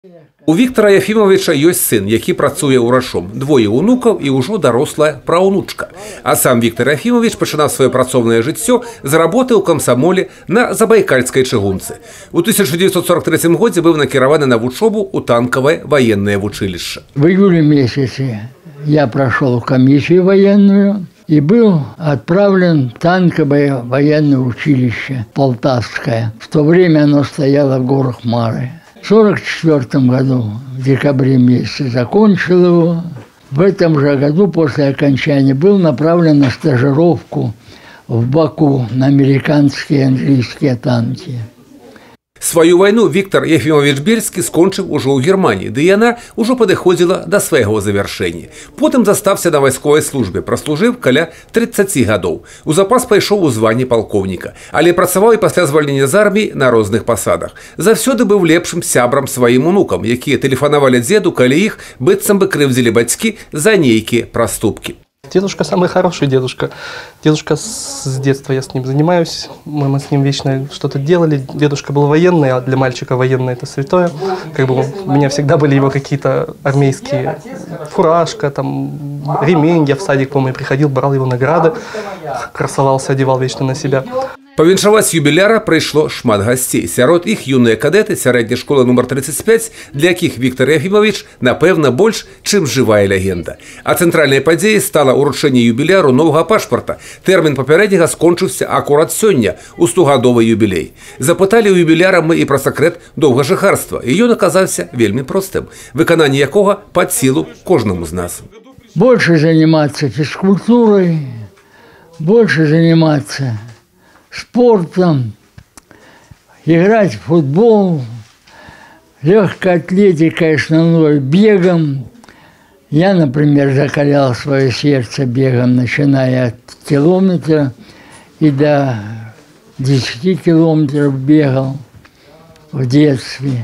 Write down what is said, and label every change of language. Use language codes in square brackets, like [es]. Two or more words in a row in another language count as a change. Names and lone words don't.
[be] У Віктора Єфімовича ёсць сын, які працуе ўрачом, двое унукаў і ўжо дарослая праўнучка. А сам Віктор Єфімович пачынаў сваё працоўнае жыццё з работы ў камсамоле на Забайкальскай чыгунцы. У 1943 годзе быў накіраваны на вучобу ў танкавае [ru] военное вучилище. В июле месяце я прошел комиссию военную и был отправлен в танковое военное училище Полтавское. В то время оно стояло в горах Мары. В 1944 году, в декабре месяце, закончил его. В этом же году, после окончания, был направлен на стажировку в Баку на американские и английские танки. [be] Свою войну Віктор Єфімович Бельскі скончыў ужо ў Германії, ды яна ўжо падыходзіла да свайго завяршэння. Потым застався на вайсковай службе, праслужыў каля 30 гадоў. У запас пайшоў у званні палкоўніка, але працаваў і пасля звальнення з арміі на розных пасадах. Заўсёды быў лепшым сябрам сваім унукам, якія тэлефанавалі дзеду, калі іх быццам бы крыўдзілі бацькі за нейкія праступкі. [ru] Дедушка самый хороший дедушка. Дедушка с детства я с ним занимаюсь. Мы с ним вечно что-то делали. Дедушка был военный, а для мальчика военный это святое. Как бы у меня всегда были его какие-то армейские фуражка, там, ремень. Я в садик, помню, приходил, брал его награды, красовался, одевал вечно на себя. [be] Павіншаваць юбіляра прыйшло шмат гасцей. Сярод іх юныя кадэты сярэдняй школы нумар 35, для якіх Віктор Єфімович, напэўна, больш, чым жывая легенда. А цэнтральнай падзеяй стала ўручэнне юбіляру новага пашпарта. Тэрмін папярэдняга скончыўся акурат сёння, у 100-гадовы юбілей. Запыталі ў юбіляра мы і пра сакрэт доўгажыхарства, і ён аказаўся вельмі простым, выкананне якога пад сілу кожнаму з нас. [ru] Больше заниматься физкультурой, больше заниматься спортом, играть в футбол, легкой атлетикой, основной бегом. Я, например, закалял свое сердце бегом, начиная от километра и до 10 километров бегал в детстве.